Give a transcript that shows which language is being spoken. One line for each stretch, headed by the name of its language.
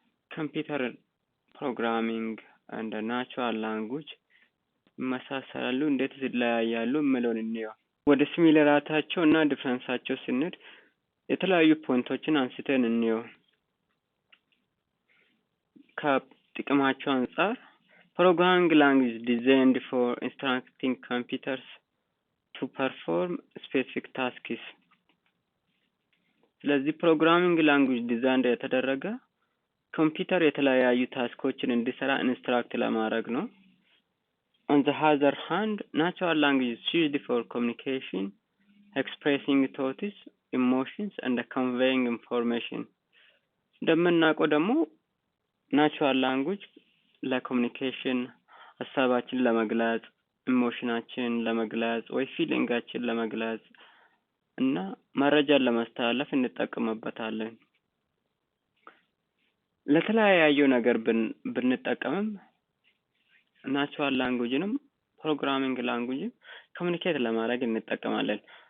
Amharic: ኮምፒውተር ፕሮግራሚንግ እንደ ናቹራል ላንጉጅ ይመሳሰላሉ፣ እንዴት ይለያያሉ የሚለውን እንየው። ወደ ሲሚላሪቲያቸው እና ዲፍረንሳቸው ስንሄድ የተለያዩ ፖይንቶችን አንስተን እንየው። ከጥቅማቸው አንጻር
English: programming language designed for instructing computers to perform specific tasks.
Amharic: ስለዚህ ፕሮግራሚንግ ላንጉጅ ዲዛይን የተደረገ ኮምፒውተር የተለያዩ ታስኮችን እንዲሰራ ኢንስትራክት ለማድረግ ነው።
English: On the other hand, natural language is used for communication, expressing thoughts, emotions, and conveying information.
Amharic: እንደምናውቀው ደግሞ ናቹራል ላንጉጅ ለኮሚኒኬሽን ሀሳባችን ለመግለጽ፣ ኢሞሽናችን ለመግለጽ ወይ ፊሊንጋችን ለመግለጽ እና መረጃን ለማስተላለፍ እንጠቀምበታለን። ለተለያዩ ነገር ብንጠቀምም ናቹራል ላንጉጅንም ፕሮግራሚንግ ላንጉጅን ኮሚኒኬት ለማድረግ እንጠቀማለን።